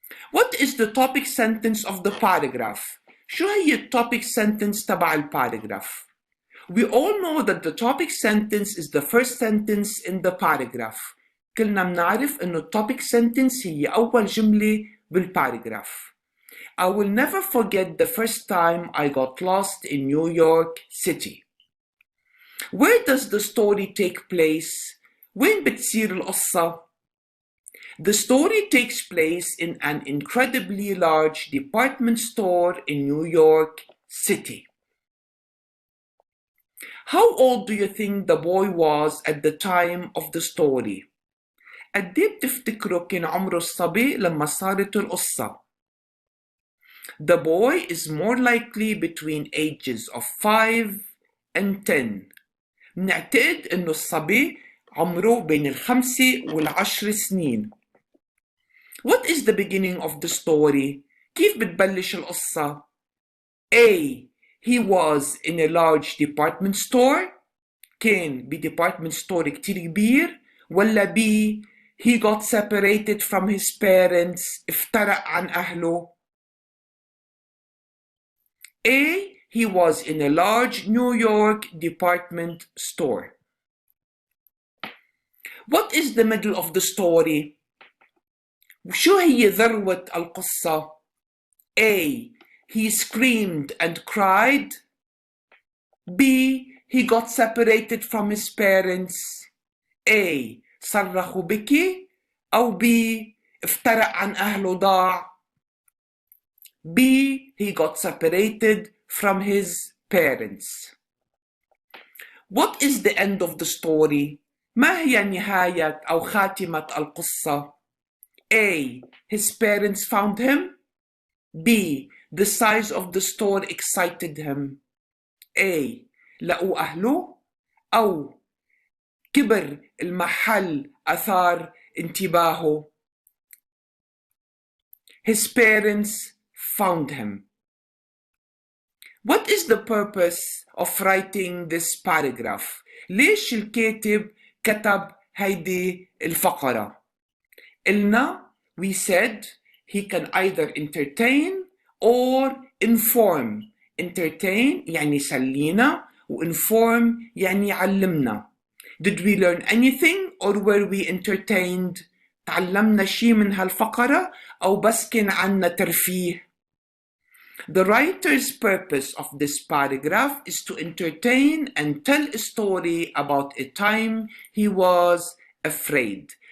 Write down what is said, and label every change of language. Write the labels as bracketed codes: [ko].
[en] What is the topic sentence of the paragraph? [ar] شو هي التوبيك sentence تبع الباراجراف؟ [en] We all know that the topic sentence is the first sentence in the paragraph. [ar] كلنا بنعرف إنه التوبيك sentence هي أول جملة بالباراجراف. [en] I will never forget the first time I got lost in New York City. Where does the story take place? [ar] وين بتصير القصة؟ [en] The story takes place in an incredibly large department store in New York City. How old do you think the boy was at the time of the story? [ar] قد ايه بتفتكروا كان عمره الصبي لما صارت القصة؟ [en] The boy is more likely between ages of 5 and 10. [ar] بنعتقد إنه الصبي عمره بين 5 و10 سنين. [en] What is the beginning of the story? [ar] كيف بتبلش القصة؟ A. [en] He was in a large department store. [ar] كان department store كتير كبير. ولا B. [en] He got separated from his parents. [ar] افترق عن أهله. [en] A. He was in a large New York department store. What is the middle of the story? [ar] شو هي ذروة القصة؟ A. [en] He screamed and cried. B. He got separated from his parents. [ar] A. صرخ وبكي. أو B. افترق عن أهله ضاع. B. [en] He got separated from his parents. What is the end of the story? [ar] ما هي نهاية أو خاتمة القصة؟ A. [en] His parents found him. B. The size of the store excited him. [ar] A. لقوا أهله. أو كبر المحل أثار انتباهه. [en] His parents found him. What is the purpose of writing this paragraph? [ar] ليش الكاتب كتب هيدي الفقرة؟ قلنا [en] we said he can either entertain or inform. [ar] Entertain يعني يسلينا و inform يعني يعلمنا. [en] Did we learn anything or were we entertained? [ar] تعلمنا شي من هالفقرة أو بس كان عنا ترفيه؟ [en] The writer's purpose of this paragraph is to entertain and tell a story about a time he was afraid.